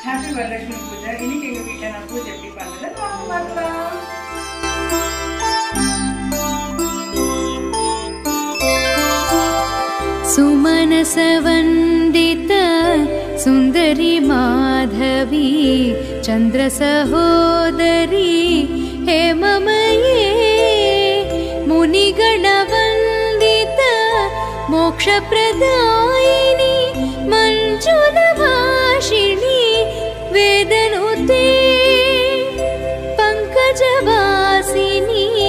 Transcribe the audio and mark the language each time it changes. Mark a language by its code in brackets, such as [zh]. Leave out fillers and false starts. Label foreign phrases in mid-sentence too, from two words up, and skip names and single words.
[en] Happy Varalakshmi Puja. [ta] இன்னைக்கு எங்க வீட்ல நான் பூஜை எப்படி பண்றேன்னு வாங்க பார்க்கலாம். [sa] सुमनस वंदित सुंदरी माधवी चंद्र सहोदरी हेममये मुनिगण वंदित मोक्ष प्रदायिनी मंजुल भाषिणी वेदनुते पंकजवासिनी